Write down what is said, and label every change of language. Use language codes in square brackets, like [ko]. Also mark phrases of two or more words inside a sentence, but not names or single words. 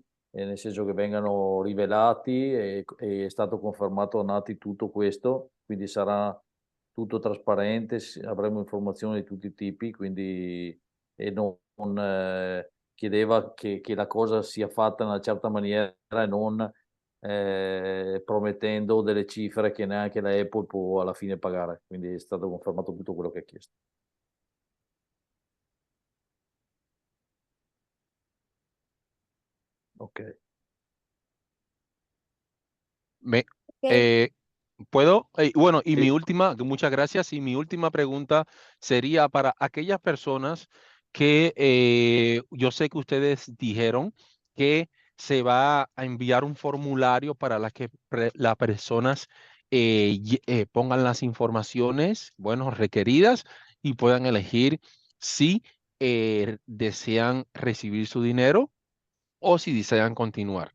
[it] nel senso che vengano rivelati, e è stato confermato a Naty tutto questo, quindi sarà tutto trasparente, avremo informazioni di tutti i tipi, quindi e non chiedeva che la cosa sia fatta in una certa maniera e non promettendo delle cifre che neanche la Apple può alla fine pagare, quindi è stato confermato tutto quello che ha chiesto. Ok. [es] ¿Puedo? Bueno, y Sí. mi última, muchas gracias, y mi última pregunta sería para aquellas personas que yo sé que ustedes dijeron que se va a enviar un formulario para que las personas pongan las informaciones, bueno, requeridas, y puedan elegir si desean recibir su dinero o si desean continuar.